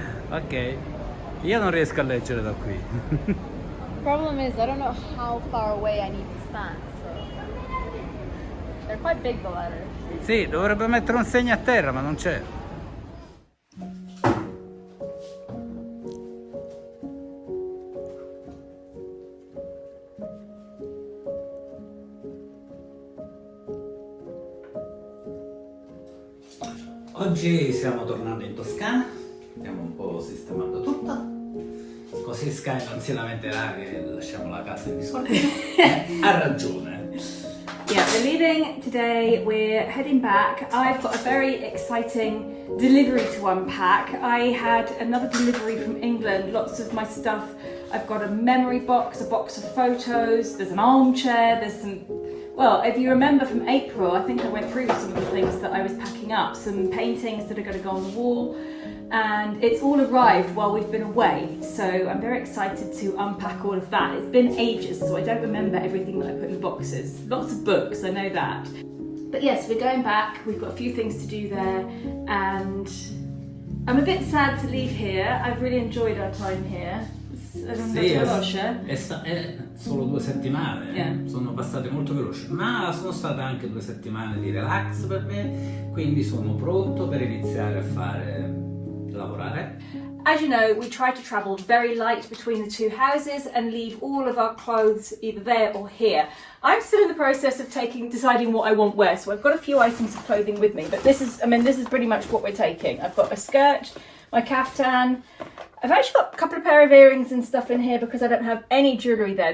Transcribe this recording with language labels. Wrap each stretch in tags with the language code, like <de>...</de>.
<it>Ok, io non riesco a leggere da qui.</it> <en>Problem is, I don't know how far away I need to stand. So they're quite big, the letters.</en> <it>Sì, dovrebbe mettere un segno a terra, ma non c'è. Oggi stiamo tornando in Toscana, stiamo un po' sistemando tutto, così Sky non si lamenterà che lasciamo la casa in disordine. Ha ragione.</it> <en>Yeah, we're leaving today, we're heading back. I've got a very exciting delivery to unpack. I had another delivery from England, lots of my stuff. I've got a memory box, a box of photos, there's an armchair, there's some, well, if you remember from April, I think I went through some of the things that I was packing up, some paintings that are going to go on the wall, and it's all arrived while we've been away, so I'm very excited to unpack all of that. It's been ages, so I don't remember everything that I put in boxes. Lots of books, I know that. But yes, we're going back, we've got a few things to do there, and I'm a bit sad to leave here. I've really enjoyed our time here.</en> <it>Sì, è solo 2 settimane,</it> <en>Yeah.</en> <it>Sono passate molto veloci, ma sono state anche 2 settimane di relax per me, quindi sono pronto per iniziare a lavorare.</it> <en>As you know, we try to travel very light between the two houses and leave all of our clothes either there or here. I'm still in the process of deciding what I want where, so I've got a few items of clothing with me, but this is pretty much what we're taking. I've got a skirt, my kaftan. I've actually got a couple of pair of earrings and stuff in here because I don't have any jewellery there.</en>